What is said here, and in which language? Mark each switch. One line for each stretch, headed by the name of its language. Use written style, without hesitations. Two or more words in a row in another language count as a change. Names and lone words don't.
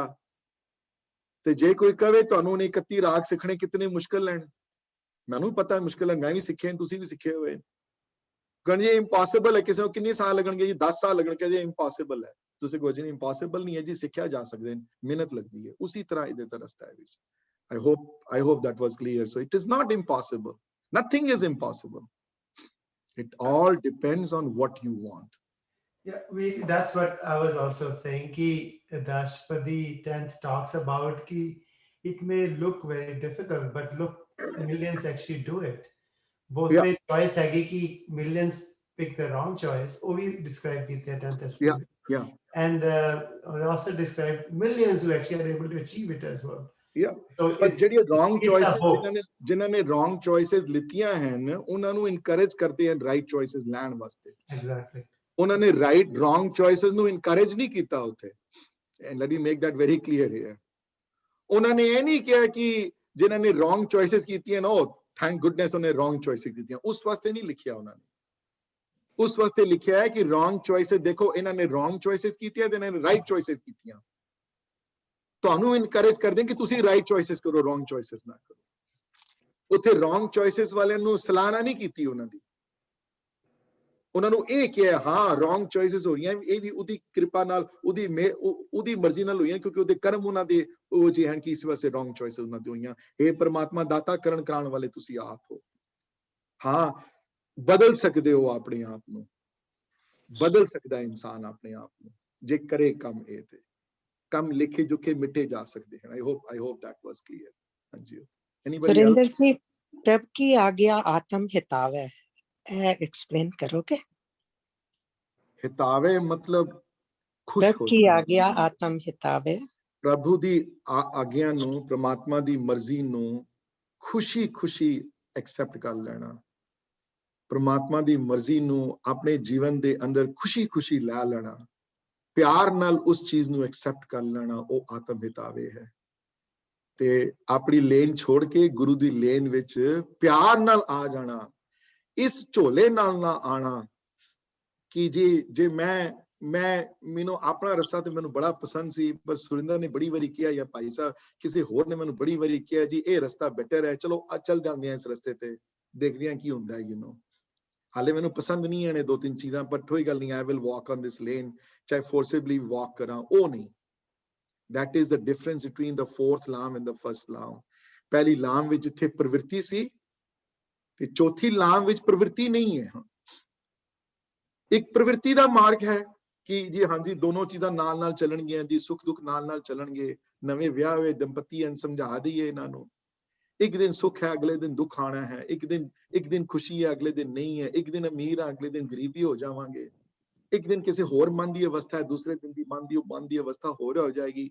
Punjabi: ਤੇ ਜੇ ਕੋਈ ਕਵੇ ਤੁਹਾਨੂੰ ਨੇ 31 ਰਾਗ ਸਿੱਖਣੇ ਕਿਤਨੇ ਮੁਸ਼ਕਲ ਹਨ, ਮੈਨੂੰ ਪਤਾ ਮੁਸ਼ਕਲ ਹੈ, ਮੈਂ ਵੀ ਸਿੱਖੇ, ਤੁਸੀਂ ਵੀ ਸਿੱਖੇ ਹੋਏ। ਕਹਿੰਦੇ ਜੀ ਇੰਪੋਸੀਬਲ ਹੈ, ਕਿਸੇ ਨੂੰ ਕਿੰਨੇ ਸਾਲ ਲੱਗਣਗੇ ਜੀ? 10 ਸਾਲ ਲੱਗਣਗੇ ਜੀ, ਇੰਪੋਸੀਬਲ ਹੈ। ਤੁਸੀਂ ਕਹੋ ਜੀ ਇੰਪੋਸੀਬਲ ਨਹੀਂ ਹੈ ਜੀ, ਸਿੱਖਿਆ ਜਾ ਸਕਦੇ, ਮਿਹਨਤ ਲੱਗਦੀ ਹੈ। ਉਸੇ ਤਰ੍ਹਾਂ ਇਹਦੇ ਦਾ ਰਸਤਾ ਹੈ ਵਿੱਚ।
English: I hope that was clear. So it is not impossible. Nothing is impossible. It all depends on what you want. Yeah, that's what I was also saying. Ki the Ashtapadi 10th talks about ki it may look very difficult, but look, millions actually do it. Both Yeah. way choice
Hindi: है कि
English: millions pick the wrong choice. Oh, we described it there 10th Ashtapadi. Yeah. And they also described millions who actually are able to achieve it as well. Yeah. So but ਜਿਹੜੀ wrong choices hope.
Punjabi: ਜਿਨ੍ਹਾਂ ਨੇ
English: wrong choices
Punjabi: ਲਿੱਤੀਆਂ ਹਨ, ਉਹਨਾਂ ਨੂੰ encourage ਕਰਦੇ ਹਨ
English: right choices
Punjabi: ਲੈਣ ਵਾਸਤੇ।
English: Exactly.
Punjabi: ਉਹਨਾਂ ਨੇ
English: wrong choices
Punjabi: ਨੂੰ encourage ਨਹੀਂ ਕੀਤਾ ਉੱਥੇ।
English: And let me make that very clear here.
Punjabi: ਉਹਨਾਂ ਨੇ ਇਹ ਨਹੀਂ ਕਿਹਾ ਕਿ ਜਿਨ੍ਹਾਂ ਨੇ
English: wrong choices
Punjabi: ਕੀਤੀਆਂ ਨਾ, ਉਹ
English: thank goodness
Punjabi: ਉਹਨੇ
English: wrong choices
Punjabi: ਕੀਤੀਆਂ, ਉਸ ਵਾਸਤੇ ਨਹੀਂ ਲਿਖਿਆ ਉਹਨਾਂ ਨੇ। ਉਸ ਵਾਸਤੇ ਲਿਖਿਆ ਹੈ ਕਿ
English: wrong choices,
Punjabi: ਦੇਖੋ ਇਹਨਾਂ ਨੇ
English: wrong choices
Punjabi: ਕੀਤੀਆਂ ਤੇ ਇਹਨਾਂ ਨੇ
English: right choices
Punjabi: ਕੀਤੀਆਂ। ਤੁਹਾਨੂੰ encourage ਕਰਦੇ ਕਿ ਤੁਸੀਂ
English: right choices
Punjabi: ਕਰੋ,
English: wrong choices
Punjabi: ਨਾ ਕਰੋ। ਉੱਥੇ
English: wrong choices
Punjabi: ਵਾਲਿਆਂ ਨੂੰ ਸਲਾਹਨਾ ਨਹੀਂ ਕੀਤੀ ਉਹਨਾਂ ਦੀ। ਉਹਨਾਂ ਨੂੰ ਇਹ ਕਿਹਾ ਹਾਂ
English: wrong choices
Punjabi: ਹੋ ਰਹੀਆਂ, ਇਹ ਵੀ ਉਹਦੀ ਕਿਰਪਾ ਨਾਲ, ਉਹਦੀ ਮਰਜ਼ੀ ਨਾਲ ਹੋਈਆਂ, ਕਿਉਂਕਿ ਉਹਦੇ ਕਰਮ ਉਹਨਾਂ ਦੇ ਉਹ ਜਿਹੇ ਹਨ ਕਿ ਇਸ ਵਾਸਤੇ
English: wrong choices
Punjabi: ਉਹਨਾਂ ਦੀ ਹੋਈਆਂ। ਇਹ ਪਰਮਾਤਮਾ ਦਾਤਾ ਕਰਨ ਕਰਾਉਣ ਵਾਲੇ ਤੁਸੀਂ ਆਪ ਹੋ। ਹਾਂ, ਬਦਲ ਸਕਦੇ ਹੋ ਆਪਣੇ ਆਪ ਨੂੰ, ਬਦਲ ਸਕਦਾ ਇਨਸਾਨ ਆਪਣੇ ਆਪ ਨੂੰ ਜੇ ਕਰੇ ਕੰਮ। ਇਹ ਤੇ ਕੰਮ ਲਿਖੇ ਜੁਕੇ ਮਿਟੇ ਜਾ ਸਕਦੇ ਹਨ।
English: I hope that was clear. ਹਾਂਜੀ, anybody else?
Hindi: सुरेंद्र जी, प्रभ की आज्ञा आत्म हितावे, एक्सप्लेन करोगे? हितावे मतलब खुश प्रभ हो की आज्ञा आत्म हितावे।
Punjabi: ਪ੍ਰਭੂ ਦੀ ਆਗਿਆ ਨੂੰ, ਪ੍ਰਮਾਤਮਾ ਦੀ ਮਰਜ਼ੀ ਨੂੰ ਖੁਸ਼ੀ ਐਕਸੈਪਟ ਕਰ ਲੈਣਾ। ਪ੍ਰਮਾਤਮਾ ਦੀ ਮਰਜ਼ੀ ਨੂੰ ਆਪਣੇ ਜੀਵਨ ਦੇ ਅੰਦਰ ਖੁਸ਼ੀ ਲੈ ਲੈਣਾ, ਪਿਆਰ ਨਾਲ ਉਸ ਚੀਜ਼ ਨੂੰ ਐਕਸੈਪਟ ਕਰ ਲੈਣਾ, ਉਹ ਆਤਮ ਹਿਤਾਵੇ ਹੈ। ਤੇ ਆਪਣੀ ਲੇਨ ਛੋੜ ਕੇ ਗੁਰੂ ਦੀ ਲੇਨ ਵਿੱਚ ਪਿਆਰ ਨਾਲ ਆ ਜਾਣਾ, ਇਸ ਝੋਲੇ ਨਾਲ ਨਾ ਆਣਾ ਕਿ ਜੇ ਮੈਨੂੰ ਆਪਣਾ ਰਸਤਾ ਤੇ ਮੈਨੂੰ ਬੜਾ ਪਸੰਦ ਸੀ, ਪਰ ਸੁਰਿੰਦਰ ਨੇ ਬੜੀ ਵਾਰੀ ਕਿਹਾ, ਜਾਂ ਭਾਈ ਸਾਹਿਬ ਕਿਸੇ ਹੋਰ ਨੇ ਮੈਨੂੰ ਬੜੀ ਵਾਰੀ ਕਿਹਾ ਜੀ ਇਹ ਰਸਤਾ ਬੈਟਰ ਹੈ, ਚਲੋ ਚੱਲ ਜਾਂਦੇ ਆ ਇਸ ਰਸਤੇ ਤੇ, ਦੇਖਦੇ ਆ ਕੀ ਹੁੰਦਾ ਹੈ। ਹਾਲੇ ਮੈਨੂੰ ਪਸੰਦ ਨਹੀਂ ਹੈ ਨੇ 2-3 ਚੀਜ਼ਾਂ, ਪਰ ਕੋਈ ਗੱਲ ਨਹੀਂ,
English: I will walk on this lane, ਚਾਹੇ forcibly walk ਕਰਾਂ,
Punjabi: ਉਹ ਨਹੀਂ।
English: That is the difference between the fourth ਲਾਮ and the first ਲਾਮ।
Punjabi: ਪਹਿਲੀ ਲਾਮ ਵਿੱਚ ਇੱਥੇ ਪ੍ਰਵਿਰਤੀ ਸੀ ਤੇ ਚੌਥੀ ਲਾਮ ਵਿੱਚ ਪ੍ਰਵਿਰਤੀ ਨਹੀਂ ਹੈ। ਇੱਕ ਪ੍ਰਵਿਰਤੀ ਦਾ ਮਾਰਗ ਹੈ ਕਿ ਜੀ ਹਾਂਜੀ ਦੋਨੋਂ ਚੀਜ਼ਾਂ ਨਾਲ ਚੱਲਣਗੀਆਂ ਜੀ, ਸੁੱਖ ਦੁੱਖ ਨਾਲ ਚੱਲਣਗੇ। ਨਵੇਂ ਵਿਆਹ ਹੋਏ ਦੰਪਤੀ ਹਨ, ਸਮਝਾ ਦਈਏ ਇਹਨਾਂ ਨੂੰ, ਇੱਕ ਦਿਨ ਸੁੱਖ ਹੈ, ਅਗਲੇ ਦਿਨ ਦੁੱਖ ਆਣਾ ਹੈ, ਇੱਕ ਦਿਨ ਖੁਸ਼ੀ ਹੈ, ਅਗਲੇ ਦਿਨ ਨਹੀਂ ਹੈ, ਇੱਕ ਦਿਨ ਅਮੀਰ ਹੈ, ਅਗਲੇ ਦਿਨ ਗਰੀਬੀ ਹੋ ਜਾਵਾਂਗੇ, ਇੱਕ ਦਿਨ ਕਿਸੇ ਹੋਰ ਮਨ ਦੀ ਅਵਸਥਾ ਹੈ, ਦੂਸਰੇ ਦਿਨ ਦੀ ਮਨ ਦੀ ਅਵਸਥਾ ਹੋਰ ਹੋ ਜਾਏਗੀ।